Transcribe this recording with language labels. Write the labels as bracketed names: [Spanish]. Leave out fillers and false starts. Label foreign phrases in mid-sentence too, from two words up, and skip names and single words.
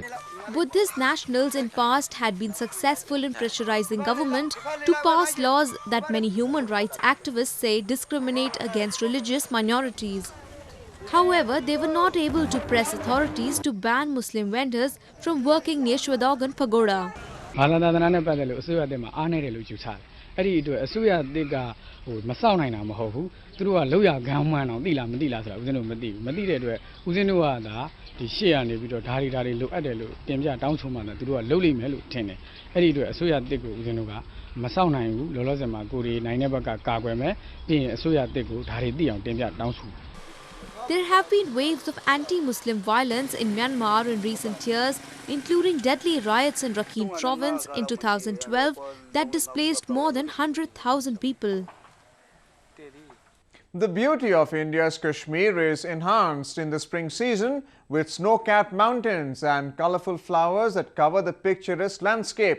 [English] Buddhist nationals in past had been successful in pressurizing government to pass laws that many human rights activists say discriminate against religious minorities. However, they were not able to press authorities to ban Muslim vendors from working near Shwedagon Pagoda. [Burmese] ဘာသာသာသနာနဲ့ပတ်သက်လို့အစိုးရအသစ်မှာအားနည်းတယ်လို့ယူဆတယ်အဲ့ဒီအတွက်အစိုးရအသစ်ကမစောင့်နိုင်တာမဟုတ်ဘူးသူတို့ကလောက်ရကမ်းမှန်းအောင်သိလားမသိလားဆိုတာဦးဇင်းတို့မသိဘူးမသိတဲ့အတွက်ဦးဇင်းတို့ကဒါဒီရှေ့ရနေပြီးတော့ဓာရီလိုအပ်တယ်လို့တင်ပြတောင်းဆိုမှလည်းသူတို့ကလုပ်လိမ့်မယ်လို့ထင်တယ်အဲ့ဒီအတွက်အစိုးရအသစ်ကိုဦးဇင်းတို့ကမစောင့်နိုင်ဘူးလောလောဆယ်မှာကိုရီနိုင်တဲ့ဘက်ကကာကွယ်မယ်ပြီးရင်အစိုးရအသစ်ကိုဓာရီသိအောင်တင်ပြတောင်းဆို [English] There have been waves of anti-Muslim violence in Myanmar in recent years, including deadly riots in Rakhine province in 2012 that displaced more than 100,000 people. The beauty of India's Kashmir is enhanced in the spring season with snow-capped mountains and colorful flowers that cover the picturesque landscape.